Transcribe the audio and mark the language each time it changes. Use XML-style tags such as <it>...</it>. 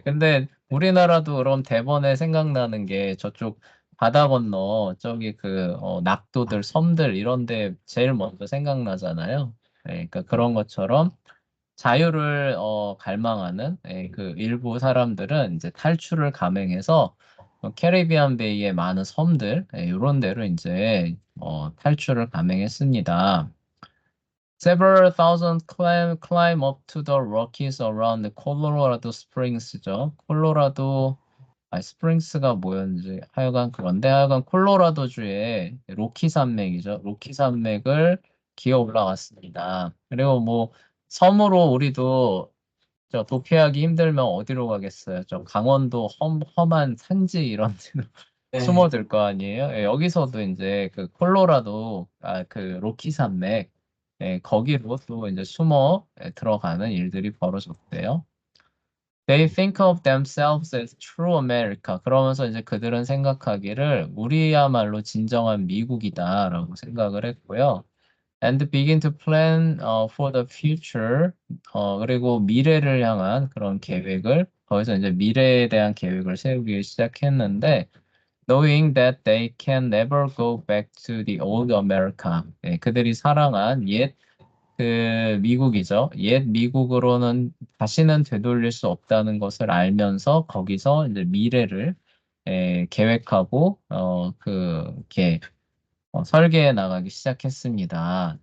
<ko>근데 우리나라도 그럼 대번에 생각나는 게 저쪽 바다 건너 저기 그 낙도들, 섬들 이런 데 제일 먼저 생각나잖아요. 그러니까 그런 것처럼 자유를 갈망하는 그 일부 사람들은 이제 탈출을 감행해서 캐리비안 베이의 많은 섬들 이런 데로 이제 탈출을 감행했습니다.</ko> <en>Several thousand climb up to the Rockies around the Colorado Springs죠.</en> <ko>콜로라도 스프링스가 뭐였는지 그런데 하여간 콜로라도주의 로키 산맥이죠. 로키 산맥을 기어 올라갔습니다. 그리고 뭐 섬으로 우리도 저 도피하기 힘들면 어디로 가겠어요? 저 강원도 험한 산지 이런 데로 네. 숨어들 거 아니에요? 여기서도 이제 그 콜로라도 그 로키 산맥 거기로 또 이제 숨어 들어가는 일들이 벌어졌대요.</ko> <en>They think of themselves as true America.</en> <ko>그러면서 이제 그들은 생각하기를 우리야말로 진정한 미국이다라고 생각을 했고요.</ko> <en>And begin to plan for the future.</en> <ko>그리고 미래를 향한 그런 계획을 거기서 이제 미래에 대한 계획을 세우기 시작했는데</ko> <en>knowing that they can never go back to the old America.</en> <ko>그들이 사랑한 옛 그 미국이죠. 옛 미국으로는 다시는 되돌릴 수 없다는 것을 알면서 거기서 이제 미래를 계획하고 이렇게 설계해 나가기 시작했습니다.</ko>